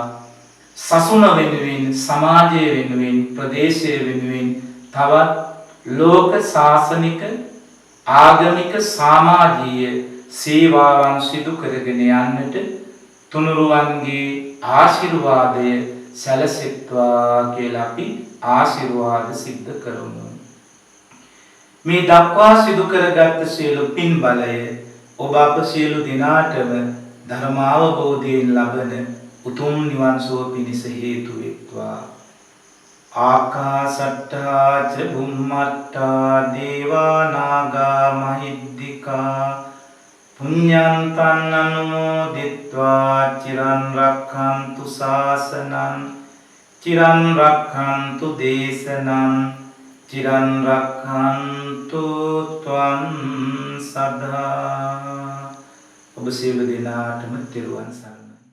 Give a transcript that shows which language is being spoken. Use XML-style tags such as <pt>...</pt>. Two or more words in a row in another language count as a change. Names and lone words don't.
<si>සසුන වෙනුවෙන්, සමාජය වෙනුවෙන්, ප්‍රදේශය වෙනුවෙන් තවත් ලෝක ශාසනික, ආගමික, සමාජීය සේවාවන් සිදු කරගෙන යන්නට තුනුරුවන්ගේ ආශිර්වාදය සැලසෙත්වා කියලා අපි ආශිර්වාද සිද්ධ කරමු. මේ දක්වා සිදු කරගත් සියලු පින් බලය ඔබ අප සියලු දිනාටම ධර්මාවබෝධයෙන් ලබන උතුම් නිවන් සුව පිණිස හේතු වෙත්වා.</si> <pi>ආකාසට්ටා ච බුම්මට්ටා දේවා නාග මහිද්దికා පුඤ්ඤන්තං අනුමෝදිත්වා චිරන් රක්ඛන්තු ශාසනං චිරන් රක්ඛන්තු දේශනං චිරන් රක්ඛන්තු ත්වං සදා.</pi> <si>ඔබ සියලු දෙනාටම තෙරුවන් සරණයි.</si>